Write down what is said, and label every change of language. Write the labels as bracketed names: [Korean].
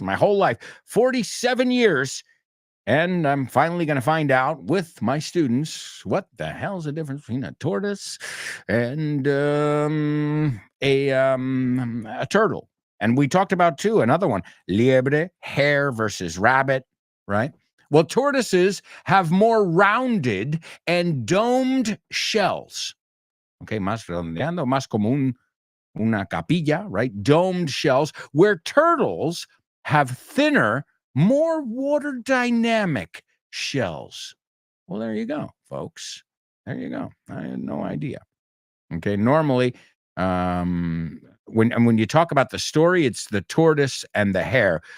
[English] My whole life, 47 years. And I'm finally going to find out with my students what the hell's the difference between a tortoise and a turtle. And we talked about, too, another one, liebre, hare versus rabbit, right? Well, tortoises have more rounded and domed shells. [Spanish] Okay, más redondeando, más como una capilla, right? [English] Domed shells, where turtles have thinner, more water dynamic shells. Well, there you go, folks. There you go. I had no idea. Okay, normally, when you talk about the story, it's the tortoise and the hare.